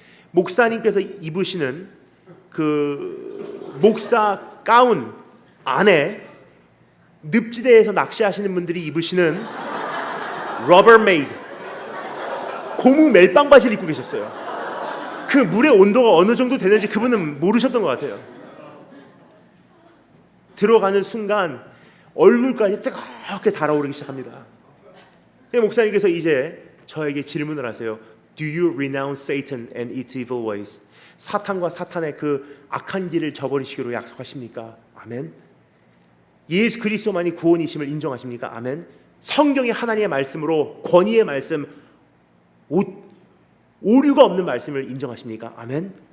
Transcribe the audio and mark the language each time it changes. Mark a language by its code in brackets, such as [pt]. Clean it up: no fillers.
[ko] 목사님께서 입으시는 그 목사 가운 안에 늪지대에서 낚시하시는 분들이 입으시는 러버메이드 고무 멜빵 바지를 입고 계셨어요. 그 물의 온도가 어느 정도 되는지 그분은 모르셨던 것 같아요. 들어가는 순간 얼굴까지 뜨겁게 달아오르기 시작합니다. 목사님께서 이제 저에게 질문을 하세요. [en] Do you renounce Satan and its evil ways? [ko] 사탄과 사탄의 그 악한 길을 저버리시기로 약속하십니까? 아멘. 예수 그리스도만이 구원이심을 인정하십니까? 아멘. 성경이 하나님의 말씀으로 권위의 말씀, 오류가 없는 말씀을 인정하십니까? 아멘.